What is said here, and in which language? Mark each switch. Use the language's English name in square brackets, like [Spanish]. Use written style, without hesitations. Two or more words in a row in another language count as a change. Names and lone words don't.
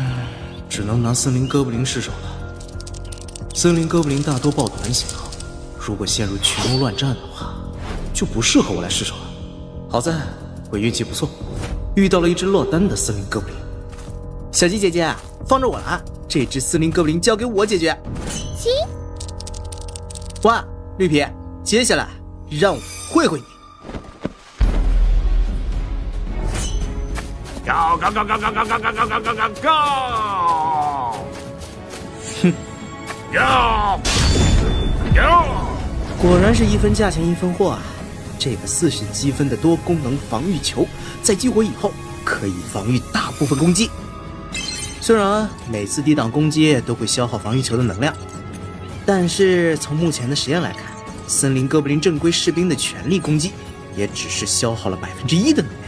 [Chinese] 只能拿森林哥布林试手了。森林哥布林大多抱团行动，如果陷入群殴乱战的话， 就不适合我来失手了。好在我运气不错，遇到了一只落单的森林哥布林。小鸡姐姐，放着我了，这只森林哥布林交给我解决。鸡，哇，绿皮，接下来让我会会你。 [English] Go go go go go go go go go go go go！哼，Go go！ [Chinese] 果然是一分价钱一分货啊！这个40积分的多功能防御球，在激活以后可以防御大部分攻击。虽然每次抵挡攻击都会消耗防御球的能量，但是从目前的实验来看，森林哥布林正规士兵的全力攻击也只是消耗了1%的能量。